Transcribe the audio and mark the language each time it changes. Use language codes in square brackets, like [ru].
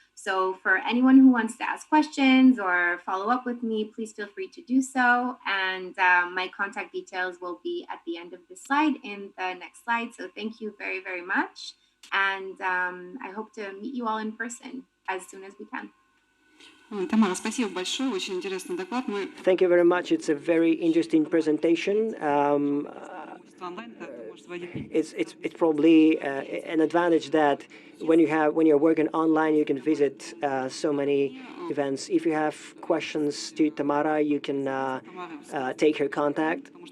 [en] So for anyone who wants to ask questions or follow up with me, please feel free to do so. And my contact details will be at the end of the slide in the next slide. So thank you very, very much. And I hope to meet you all in person as soon as we can. [ru] Тамара, спасибо большое, очень интересный доклад. [en] Thank you very much. It's a very interesting presentation. It's probably an advantage that when you're working online, you can visit so many events. If you have questions to Tamara, you can take her contact.